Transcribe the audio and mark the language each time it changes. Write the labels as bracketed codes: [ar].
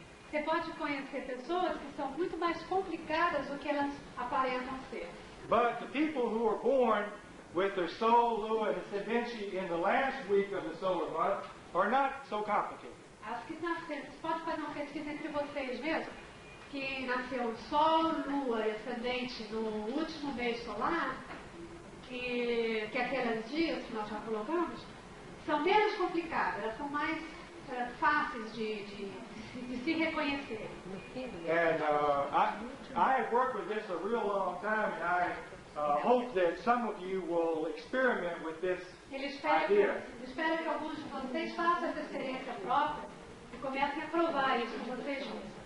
[pt] Você pode conhecer pessoas que são muito mais complicadas do que elas aparentam ser. [en] But the people who are born with their Sol, Lua, and Ascendente in the last week of the solar month are not so complicated. [pt] As que nasceram, você pode fazer uma pesquisa entre vocês mesmo, que nasceu Sol, Lua e Ascendente no último mês solar, que aqueles dias que nós já colocamos, são menos complicadas, elas são mais fáceis de se reconhecer. [en] And I have worked with this a real long time, and I hope that some of you will experiment with this [pt] Ele espera que alguns de vocês façam essa experiência própria e comecem a provar isso com vocês mesmos.